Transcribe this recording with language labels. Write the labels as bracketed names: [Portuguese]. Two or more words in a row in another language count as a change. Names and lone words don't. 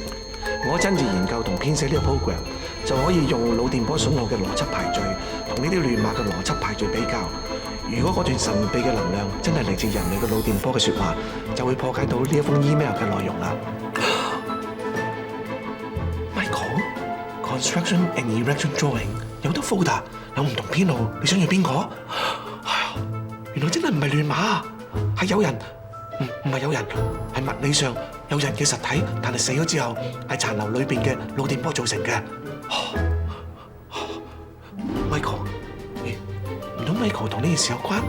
[Cantonese] 我親自研究同編寫呢個 program， 就可以用腦電波信號嘅邏輯排序，同呢啲亂碼嘅邏輯排序比較。如果嗰段神秘嘅能量真係嚟自人類嘅腦電波嘅説話，就會破解到呢一封 email 嘅內容啦。Michael， [English] construction and erection drawing [Cantonese] 有得 folder， 有唔同編號，你想要邊個？原來真係唔係亂碼，係有人。唔係有人，係物理上有人嘅實體，但係死咗之後係殘留裏邊嘅腦電波造成嘅。Michael， 唔通 Michael 同呢件事有關？